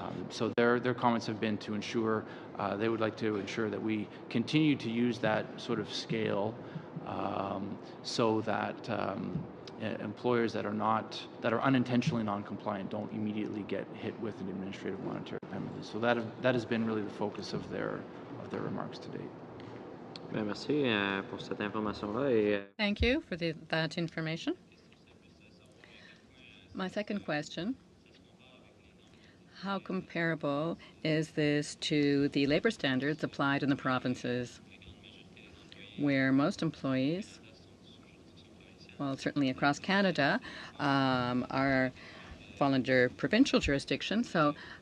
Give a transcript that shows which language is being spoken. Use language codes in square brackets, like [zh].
[en] So their comments have been to ensure, they would like to ensure that we continue to use that sort of scale so that employers that are unintentionally non-compliant don't immediately get hit with an administrative monetary penalty. So that has been really the focus of their remarks to date. [fr] Merci pour cette information-là. [en] Thank you for that information. My second question: how comparable is this to the labor standards applied in the provinces, where most employees, well, certainly across Canada, fall under provincial jurisdiction? So